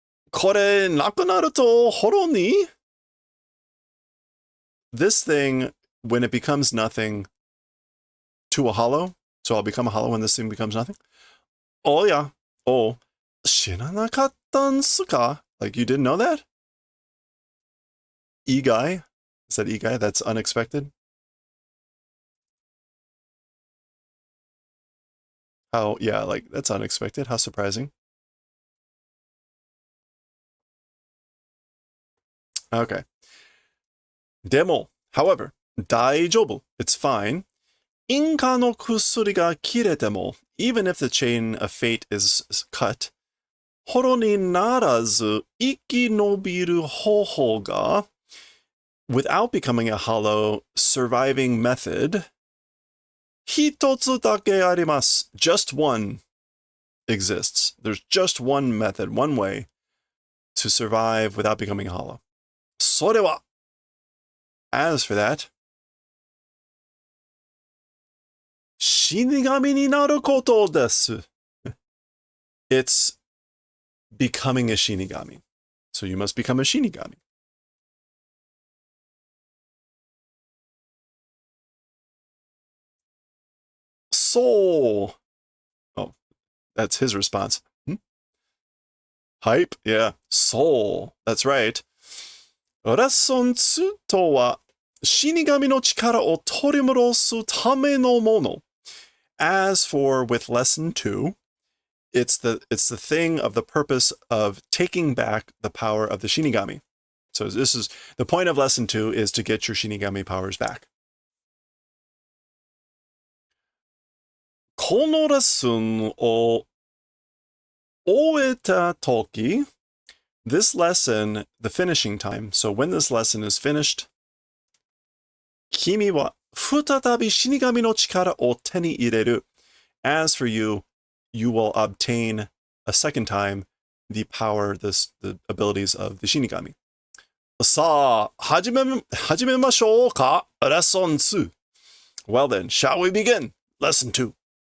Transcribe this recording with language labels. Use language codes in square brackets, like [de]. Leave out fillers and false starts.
[ja] これなくなるとホロに? [en] This thing, when it becomes nothing, to a hollow. So I'll become a hollow when this thing becomes nothing. Oh yeah. [ja] Oh, 知らなかったんすか? [en] Like you didn't know that? Igai? Is that Igai? That's unexpected? How, yeah, like that's unexpected. How surprising. Okay. [ja] Demo, [en] however, [ja] 大丈夫. [en] It's fine. [ja] 因果の薬が切れても, [en] even if the chain of fate is cut, [ja] ホロにならず生き延びる方法が [en] without becoming a hollow surviving method [ja] 一つだけあります. [en] Just one exists. There's just one method, one way to survive without becoming a hollow. [ja] それは [en] As for that, [ja] 死神になることです. [en] It's becoming a shinigami. So you must become a shinigami. Soul. Oh, that's his response. Hype? Yeah. Soul. That's right. [ja] レッスン2とは死神の力を取り戻すためのもの. [en] As for with lesson 2, it's the thing of the purpose of taking back the power of the shinigami. So this is the point of lesson 2 is to get your shinigami powers back. [ja] このレッスンを終えたとき [en] this lesson, the finishing time, so when this lesson is finished, [ja] 君は再び死神の力を手に入れる. [en] As for you, you will obtain a second time the power, the abilities of the shinigami. [ja] さあ、始めましょうか?Lesson 2. [en] Well then, shall we begin? Lesson 2.